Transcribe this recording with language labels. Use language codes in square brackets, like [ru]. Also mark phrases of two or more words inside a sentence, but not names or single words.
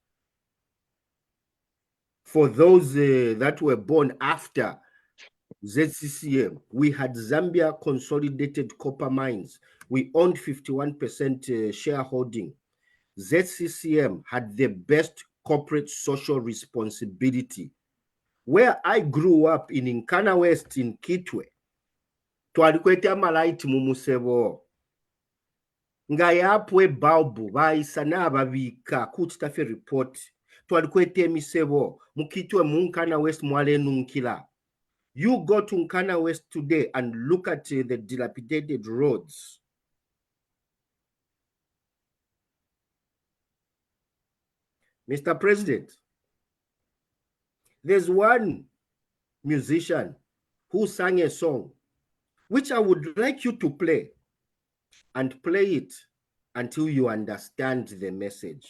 [en] For those that were born after ZCCM, we had Zambia consolidated copper mines. We owned 51% shareholding. ZCCM had the best corporate social responsibility. Where I grew up in Nkana West in Kitwe, [bem] twalikweta malaiti mumusebo. Nga yapwe balbu baisa n'ababika kutitafe report twalikweta emisebo mukitwe mu Nkana West mwale nunkila. [en] You go to Nkana West today and look at the dilapidated roads. Mr. President, there's one musician who sang a song which I would like you to play, and play it until you understand the message.